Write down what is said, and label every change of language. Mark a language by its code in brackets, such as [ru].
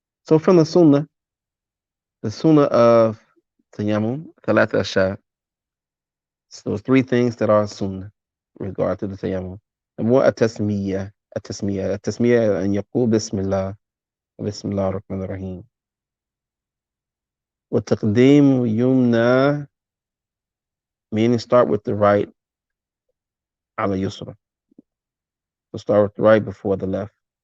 [en] So from the sunnah of tayammum, [ar] ثلاث أشياء. [en] So three things that are sunnah in regard to the tayammum. Number one, [ar] التسمية أن يقول بسم الله الرحمن الرحيم. والتقديم يمنى, [en] meaning start with the right [ar] على يسرى. [en] So start with the right before the left.